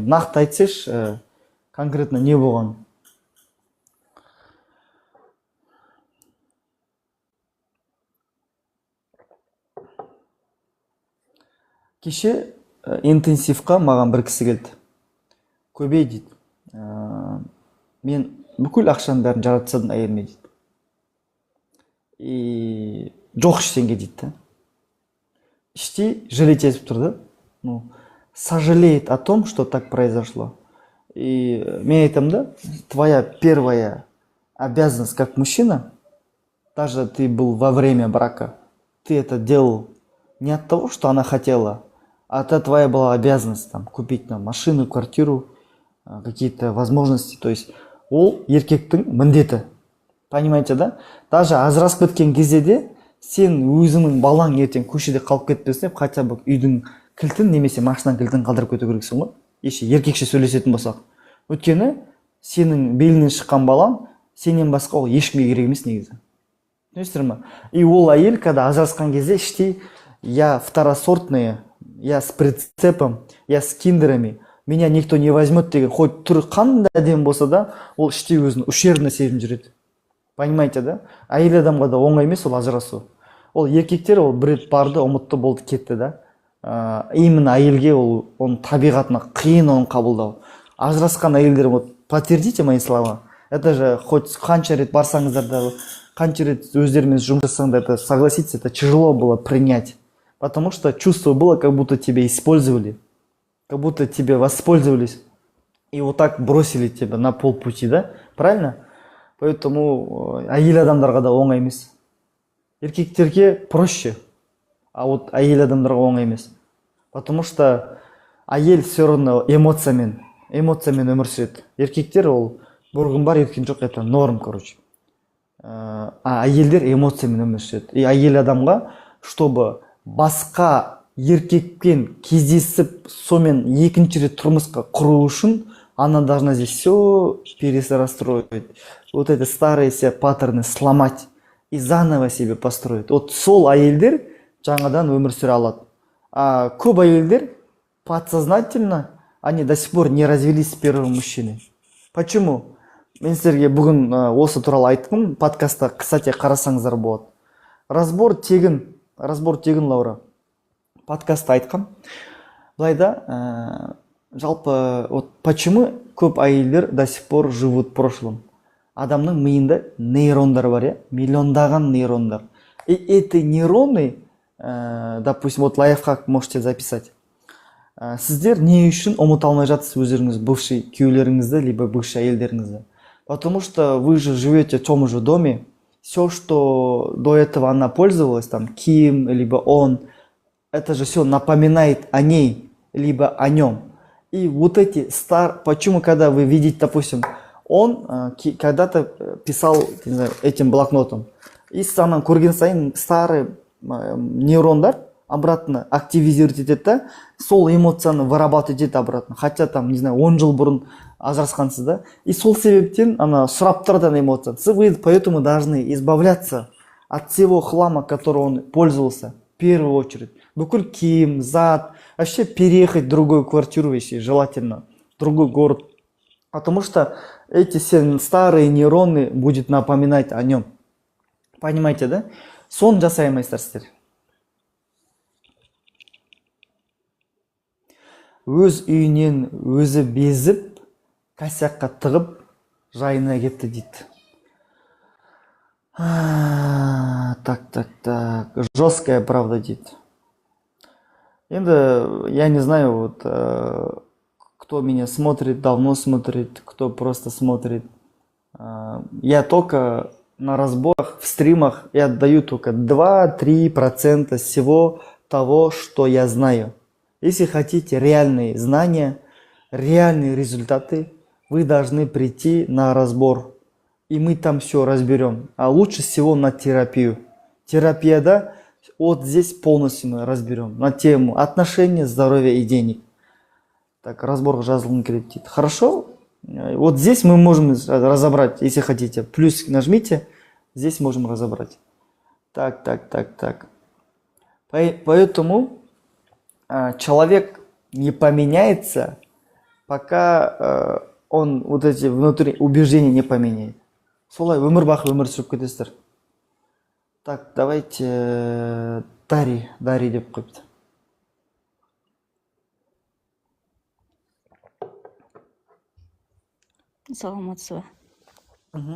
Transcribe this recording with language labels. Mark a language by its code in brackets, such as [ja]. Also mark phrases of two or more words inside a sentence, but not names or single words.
[kk] Нақты айтсайшы, конкретно не болған? Кеше интенсивқа маған бір кісі келді. Көбей дейді. Мен бүкіл ақшаның бәрін жаратсадым әйеліме дейді. И жоқ ештеңе дейді. Іштей жалеть етіп тұрды. [ru] Сожалеет о том, что так произошло. [kk] И мен айтамын да, [ru] твоя первая обязанность как мужчина, даже ты был во время брака, ты это делал не от того, что она хотела, а это твоя была обязанность там, купить машину, квартиру, какие-то возможности. [kk] То есть ол еркектің міндеті. [ru] Понимаете, да? [kk] Даже ажырасып кеткен кезде де сен өзіңнің балаң ертең көшеде қалып кетпесін деп, [ru] хотя бы [kk] үйдің кілтін немесе машинаның кілтін қалдырып кету керексің ғой. Еркекше сөйлесетін болсақ. Өйткені сенің белінен шыққан балаң сенен басқа ол ешкімге керек емес негізі. Түсінесіздер ме? И ол әйел, когда ажырасқан кезде іштей, [ru] я второсортная, я с прицепом, я с киндерами, меня никто не возьмет [kk] деген, хоть түрі қандай әдемі болса да, ол іштей өзін ущербно сезініп жүреді. [ru] Понимаете, да? [kk] Әйел адамға да оңай емес ол ажырасу. Ол еркектер ол бір рет барды, ұмытты, болды, кетті, да? Именно әйелге оның табиғатына қиын оны қабылдау. Ажырасқан әйелдер, [ru] вот, подтвердите мои слова. Это же хоть [kk] қанша рет барсаңыздар да, қанша рет өздерімен жұмыс жасаңдар, [ru] это, согласитесь, это тяжело было принять. Потому что чувство было, как будто тебя использовали, как будто тебя воспользовались и вот так бросили тебя на полпути, да? Правильно? [kk] Поэтому әйел адамдарға да оңай емес. Еркектерге [ru] проще, а вот [kk] әйел адамдарға оңай емес. [ru] Потому что [kk] әйел [ru] все равно [kk] эмоциямен өмір сүреді. Еркектер ол бұрғын бар, еркін жоқ, [ru] это норм, короче. [kk] А әйелдер эмоциямен өмір сүреді. И әйел адамға, чтобы басқа еркекпен кездесіп, сонымен екінші рет тұрмысқа құру үшін, [ru] она должна здесь все перерастроить. Вот это старые все паттерны сломать и заново себе построить. [kk] Вот сол әйелдер жаңадан өмір сүре алады. [ru] А [kk] көп әйелдер [ru] подсознательно они до сих пор не развелись с первым мужчиной. Почему? [kk] Мен сіздерге бүгін осы туралы айттым, подкастта, кстати, қарасаңыздар болады. Разбор тегін, Лаура. Подкастта айтқам. Былайда, жалпы, [ru] вот почему [kk] көп әйелдер [ru] до сих пор живут в прошлом? [kk] Адамның миында нейрондар бар, миллиондаған нейрондар. [ru] И эти нейроны, допустим, вот лайфхак можете записать. [kk] Сіздер не үшін ұмыта алмай жатсыз өздеріңіз бывший күйеулеріңізді, либо бывший әйелдеріңізді? [ru] Потому что вы же живете в том же доме. Все, что до этого она пользовалась, там, Ким, либо он, это же все напоминает о ней, либо о нем. И вот эти почему, когда вы видите, допустим, он когда-то писал, не знаю, этим блокнотом, и [kk] санан көрген сайын [ru] старый нейрондар обратно активизировать [kk] етеді да, сол эмоцияны [ru] вырабатывать етеді обратно. Хотя там, не знаю, [kk] 10 жыл бұрын ажырасқансыз да. И сол себептен ана сұрап тұрады эмоция. [ru] Вы поэтому должны избавляться от всего хлама, которым он пользовался, в первую очередь. [kk] Бүкіл киім, зат, [ru] вообще переехать в другую квартиру, если желательно, в другой город. Потому что эти все старые нейроны будут напоминать о нем. Понимаете, да? [kk] Сон жасаймайсыздар сіздер. Өз үйінен өзі безіп, косякқа тығып, жайына кетті дейді. [ru] Так. Жесткая правда дейді. [kk] Енді, [ru] я не знаю, вот, кто меня смотрит, давно смотрит, кто просто смотрит. Я только на разборах, в стримах, я отдаю только 2-3% всего того, что я знаю. Если хотите реальные знания, реальные результаты, вы должны прийти на разбор. И мы там все разберем. А лучше всего на терапию. Терапия, да, вот здесь полностью мы разберем. На тему отношения, здоровья и денег. Так, [kk] разбор жазылғым келеді дейді. [ru] Хорошо? Вот здесь мы можем разобрать, если хотите. Плюс нажмите, здесь можем разобрать. Так. Поэтому человек не поменяется, пока он вот эти внутренние убеждения не поменяет. [kk] Солай өмір бақи өмір сүріп кетесіздер. [ru] Так, давайте [kk] Дари деп қойыпты. Саламатсыз ба?